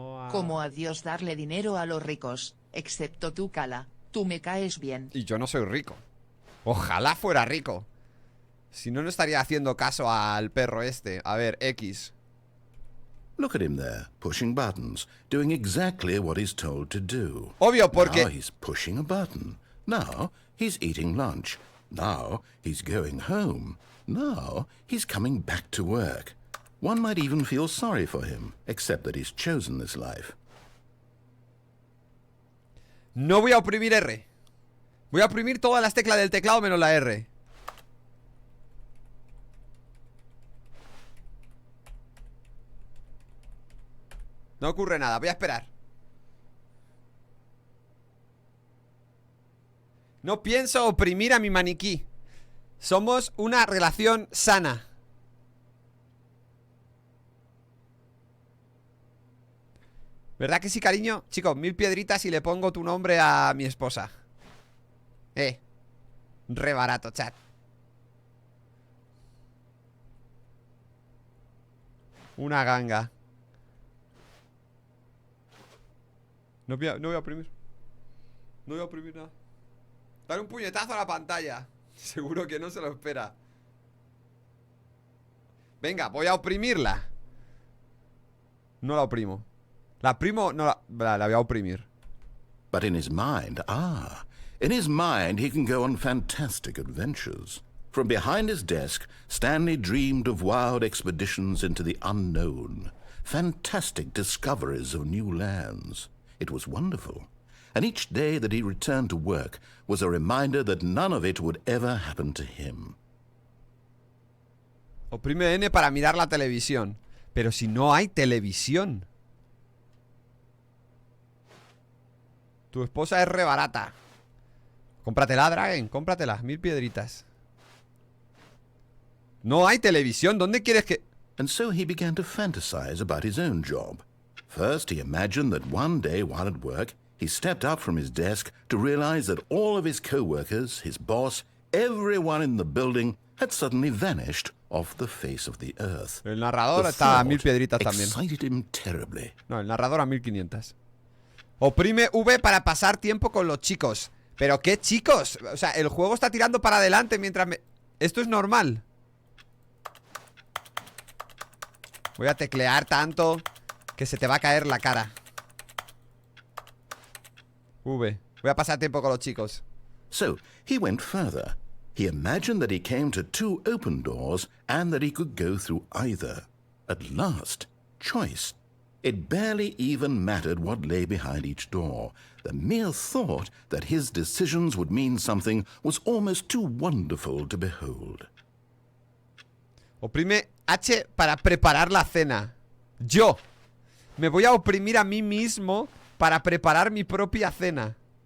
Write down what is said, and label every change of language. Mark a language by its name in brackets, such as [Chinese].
[Spanish] Como a Dios darle dinero a los ricos, excepto tú, Kala. Tú me caes bien. Y yo no soy rico. Ojalá fuera rico. Si no, no estaría haciendo caso al perro este. A ver, X. [English] Look at him there, pushing buttons, doing exactly what he's told to do. [Spanish] Obvio, porque... [English] Now he's pushing a button. Now he's eating lunch. Now he's going home. Now he's coming back to work. One might even feel sorry for him, except that he's chosen this life. [Spanish] No voy a oprimir R. Voy a oprimir todas las teclas del teclado menos la R. No ocurre nada, voy a esperar. No pienso oprimir a mi maniquí. Somos una relación sana. ¿Verdad que sí, cariño? Chicos, 1000 piedritas y le pongo tu nombre a mi esposa. Re barato, chat. Una ganga. No voy a oprimir. No voy a oprimir nada. Dar un puñetazo a la pantalla. Seguro que no se lo espera. Venga, voy a oprimirla. No la oprimo. La primo, no la voy a oprimir. [English] But in his mind, in his mind he can go on fantastic adventures. From behind his desk, Stanley dreamed of wild expeditions into the unknown. Fantastic discoveries of new lands. It was wonderful. And each day that he returned to work was a reminder that none of it would ever happen to him. [Spanish] Oprime N para mirar la televisión. Pero si no hay televisión. Tu esposa es re barata. Cómpratela, Dragon, cómpratela, 1000 piedritas. No hay televisión, ¿dónde quieres que...? [English] And so he began to fantasize about his own job. First, he imagined that one day while at work, he stepped up from his desk to realize that all of his co-workers, his boss, everyone in the building had suddenly vanished off the face of the earth. [Spanish] El narrador está a 1000 piedritas también. [English] Excited him terribly. [Spanish] No, el narrador a 1500. Oprime V para pasar tiempo con los chicos. ¿Pero qué chicos? O sea, el juego está tirando para adelante mientras me... Esto es normal. Voy a teclear tanto que se te va a caer la cara. V. Voy a pasar tiempo con los chicos. [English] So, he went further. He imagined that he came to 2 open doors and that he could go through either. At last, choice. It barely even mattered what lay behind each door. The mere thought that his decisions would mean something was almost too wonderful to behold. [Spanish] Oprime H para preparar la cena. Yo me voy a oprimir a mí mismo para preparar mi propia cena.